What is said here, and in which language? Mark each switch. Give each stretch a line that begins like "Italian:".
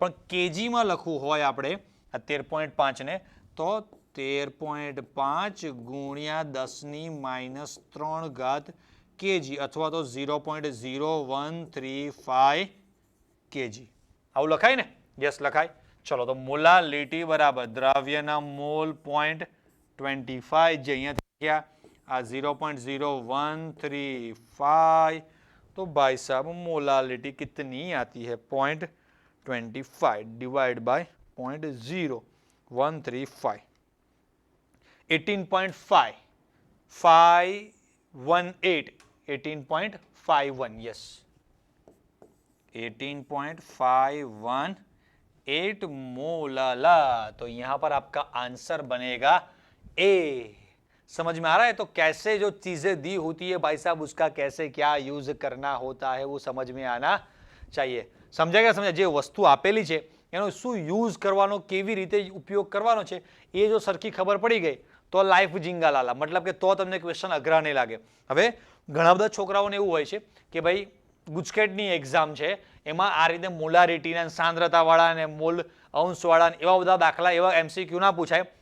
Gujarati: પણ કેજીમાં લખવું હોય આપણે આ 13.5 ને તો 13.5 ગુણ્યા 10⁻³ કેજી, અથવા તો 0.0135 કેજી. આવું લખાય ને? યસ, લખાય. ચલો તો મોલાલિટી બરાબર દ્રાવ્યના મોલ 0.25, જે અહીંયા ગયા આ 0.0135.
Hindi: तो भाई साहब मोलालिटी कितनी आती है? 0.25 डिवाइड बाय 0.0135, 18.5, 518, 18.51, यस, 18.518 मोलाला. तो यहां पर आपका आंसर बनेगा ए. समझ में आ रहा है? तो कैसे जो चीजें दी होती है भाई साहब उसका कैसे क्या यूज करना होता है वो समझ में आना चाहिए. समझाया? समझा?
Gujarati: જે વસ્તુ આપેલી છે એનો શું યુઝ કરવાનો, કેવી રીતે ઉપયોગ કરવાનો છે એ જો સરખી ખબર પડી ગઈ તો લાઈફ જીંગાલાલા, મતલબ કે તો તમને ક્વેશ્ચન અઘરા નહીં લાગે. હવે ઘણા બધા છોકરાઓને એવું હોય છે કે ભાઈ ગુજકેટની એક્ઝામ છે, એમાં આ રીતે મોલારિટીના સાંદ્રતાવાળા અને મોલ અંશવાળા એવા બધા દાખલા, એવા એમસીક્યુ ના પૂછાય.